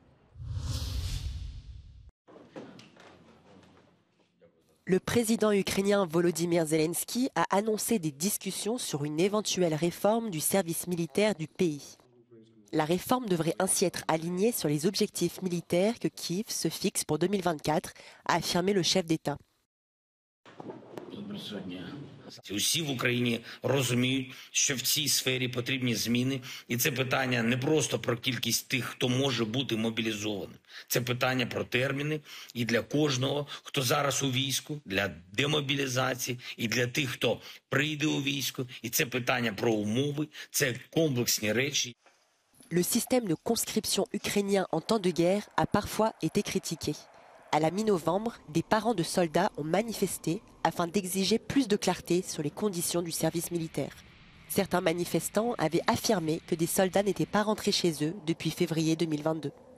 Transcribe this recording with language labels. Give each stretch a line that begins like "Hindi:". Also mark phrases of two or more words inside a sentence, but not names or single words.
French: Le président ukrainien Volodymyr Zelensky a annoncé des discussions sur une éventuelle réforme du service militaire du pays. La réforme devrait ainsi être alignée sur les objectifs militaires que Kiev se fixe pour 2024, a affirmé le chef d'État.
Ukrainian: Усі в Україні розуміють, що в цій сфері потрібні зміни, і це питання не просто про кількість тих, хто може бути мобілізованим. Це питання про терміни і для кожного, хто зараз у війську, для демобілізації, і для тих, хто прийде у військо, і це питання про умови, це комплексні речі.
French: Le système de conscription ukrainien en temps de guerre a parfois été critiqué. À la mi-novembre, des parents de soldats ont manifesté afin d'exiger plus de clarté sur les conditions du service militaire. Certains manifestants avaient affirmé que des soldats n'étaient pas rentrés chez eux depuis février 2022.